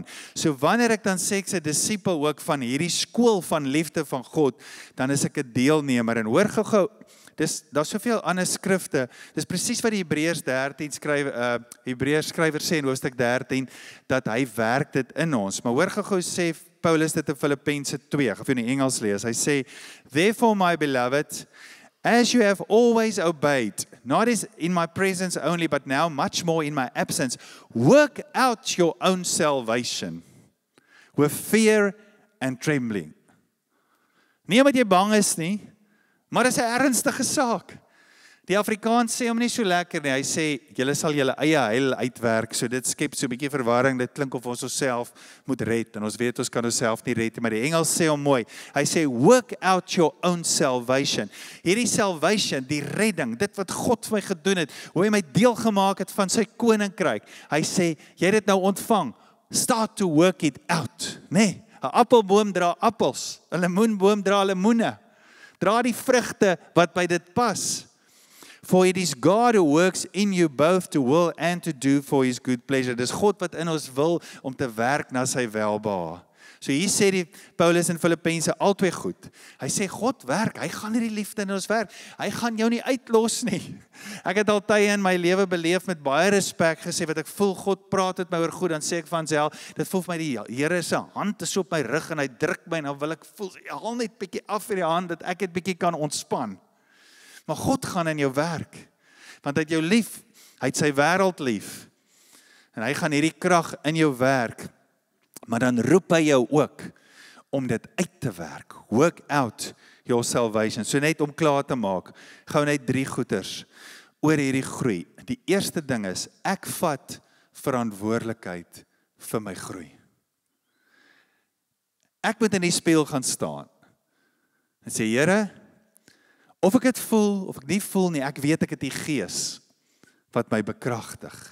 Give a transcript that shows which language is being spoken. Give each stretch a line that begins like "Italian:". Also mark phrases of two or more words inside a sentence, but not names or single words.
Afrikaans: So wanneer ek dan sê, ek is 'n disipel ook van hierdie skool van liefde van God, dan is ek 'n deelnemer, en hoor gou, daar's soveel ander skrifte, dis presies wat die Hebreërs 13 Hebreërs skrywer sê in hoofstuk 13, dat hy werk dit in ons. Maar hoor gou sê Paulus dit in Filippense 2, ek gaan vir in die Engels lees, hy sê,
English: therefore my beloved, as you have always obeyed, not in my presence only, but now much more in my absence, work out your own salvation with fear and trembling.
Afrikaans: Nie omdat jy bang is nie, maar dit is 'n ernstige saak. Die Afrikaans sê hom nie so lekker nie. Hy sê, julle sal julle eie heil uitwerk. So dit skep so 'n bietjie verwarring. Dit klink of ons onsself moet red. En ons weet ons kan onsself nie red nie. Maar die Engels sê hom mooi. Hy sê,
English: work out your own salvation.
Afrikaans: Hierdie salvation, die redding, dit wat God vir my gedoen het, hoe hy my deel gemaak het van sy koninkryk. Hy sê, jy het dit nou ontvang.
English: Start to work it out.
Afrikaans: Nee, 'n appelboom dra appels. 'n Lemoenboom dra lemoene. Dra die vrugte wat by dit pas.
English: For it is God who works in you both to will and to do for his good pleasure.
Afrikaans: Dis God wat in ons wil om te werk na sy welbehae. So hier sê die Paulus in Filippense albei goed. Hy sê God werk, hy gaan hierdie liefde in ons werk. Hy gaan jou nie uitlos nie. Ek het al tye in my lewe beleef met baie respek gesê wat ek voel God praat met my oor goed, dan sê ek van self, dit voel vir my die Here se hand is op my rug en hy druk my en dan wil ek voel, haal net bietjie af vir die hand dat ek dit bietjie kan ontspan. Maar God gaan in jou werk, want hy het jou lief, hy het sy wêreld lief, en hy gaan hierdie krag in jou werk, maar dan roep hy jou ook, om dit uit te werk,
English: work out your salvation,
Afrikaans: so net om klaar te maak, gou net 3 goeters, oor hierdie groei. Die eerste ding is, ek vat verantwoordelikheid vir my groei. Ek moet in die spieël gaan staan, en sê, Here, of ek dit voel, of ek nie voel nie, ek weet ek het die Gees wat my bekragtig.